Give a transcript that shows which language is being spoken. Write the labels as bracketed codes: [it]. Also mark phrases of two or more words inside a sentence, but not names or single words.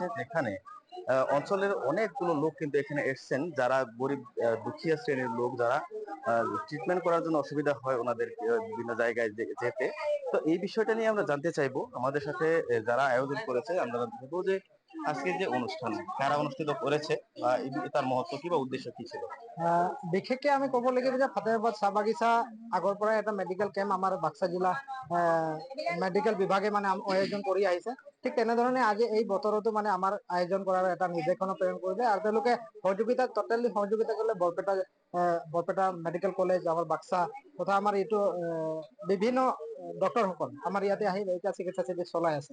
[bn] যেখানে অঞ্চলের অনেকগুলো লোক কিন্তু এখানে এসছেন, যারা গরিব দুঃখীয়া শ্রেণীর লোক, যারা ট্রিটমেন্ট করার জন্য অসুবিধা হয় ওনাদের বিভিন্ন জায়গায় যেতে। তো এই বিষয়টা নিয়ে আমরা জানতে চাইবো আমাদের সাথে যারা আয়োজন করেছে। আমরা জানতে চাইবো যে আজকে যে অনুষ্ঠান কারা অনুষ্ঠিত করেছে বা তার মহত্ব কি বা উদ্দেশ্য কি ছিল। [as] বিশেষকে আমি ক'ব লাগিব যে ফাতেহাবাদ চাহ বাগিচা আগৰ পৰাই এটা [en] medical camp [as] আমাৰ বাক্সা জিলা মেডিকেল বিভাগে মানে আয়োজন কৰি আহিছে। ঠিক তেনেধৰণে আজি এই বতৰতো মানে আমাৰ আয়োজন কৰাৰ এটা নিৰ্দেশনা প্ৰেৰণ কৰিলে আৰু তেওঁলোকে টোটেলি সহযোগিতা কৰিলে বৰপেটা মেডিকেল কলেজ, আমাৰ বাক্সা তথা আমাৰ এইটো বিভিন্ন ডক্টৰসকল আমাৰ ইয়াতে আহি এতিয়া চিকিৎসা শিবিৰ চলাই আছে।